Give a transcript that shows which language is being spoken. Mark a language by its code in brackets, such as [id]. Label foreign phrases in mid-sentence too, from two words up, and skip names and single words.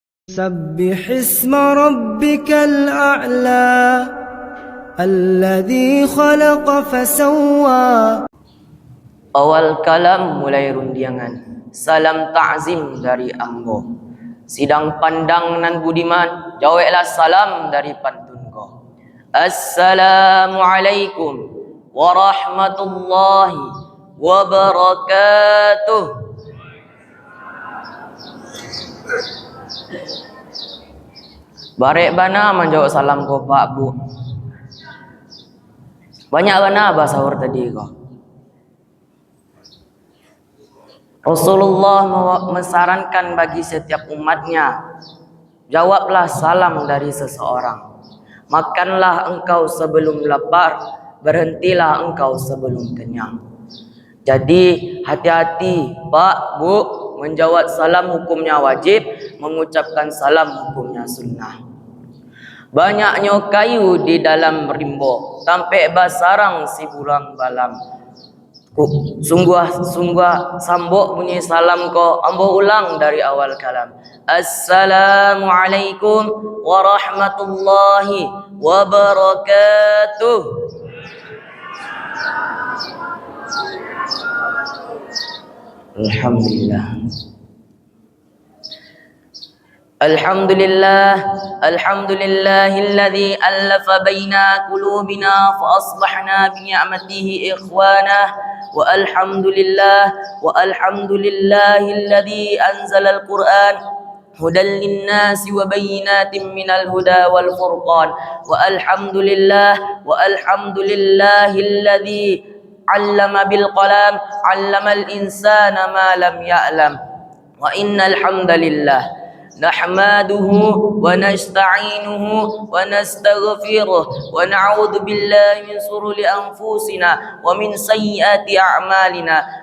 [ar] سبح اسم ربك الأعلى الذي خلق فسوى. [min] Awal kalam mulai rundiangan, salam ta'zim dari ambo. Sidang pandang nan budiman, jawablah salam dari pantun ko. [ar] السلام عليكم ورحمة الله وبركاته. [min] Barek bana menjawab salam ko Pak Bu. Banyak bana bahasa sahur tadi ko. [id] Rasulullah mensarankan bagi setiap umatnya, jawablah salam dari seseorang. Makanlah engkau sebelum lapar, berhentilah engkau sebelum kenyang. Jadi hati-hati Pak, Bu, menjawab salam hukumnya wajib, mengucapkan salam hukumnya sunnah. [min] Banyaknya kayu di dalam rimbo, sampai basarang si bulang balam. Sungguh sambok bunyi salam ko, ambo ulang dari awal kalam. [ar] السلام عليكم ورحمة الله وبركاته. Alhamdulillah. الحمد لله الذي ألف بين قلوبنا فأصبحنا بنعمته إخوانا و والحمد لله الذي أنزل القرآن هدى للناس وبينات من الهدى والفرقان والحمد لله الذي علم بالقلم علم الإنسان ما لم يعلم. وإن الحمد لله نحمده ونستعينه ونستغفره ونعوذ بالله من شرور أنفسنا ومن سيئات أعمالنا.